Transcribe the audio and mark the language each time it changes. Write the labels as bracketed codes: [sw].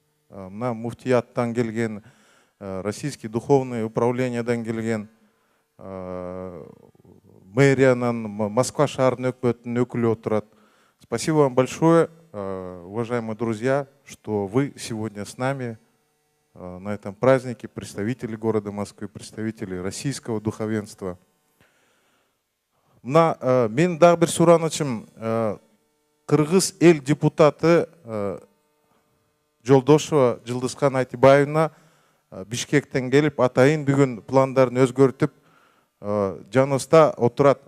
[ky] Мына муфтияттан келген, [ru] Российский духовный [ky] управлениядан келген, мэриянан, Москва шаарынын өкмөтүнүн өкүлү отурат. [ru] Спасибо вам большое, уважаемые друзья, что вы сегодня с нами на этом празднике, представители города Москвы, представители российского духовенства. [ky] Мен дагы бир суранычым, кыргыз эл депутаты Жолдошева Жылдызхан Айтыбаевна Бишкектен келип, атайын бүгүн пландарын өзгөртүп, жаныбызда отурат.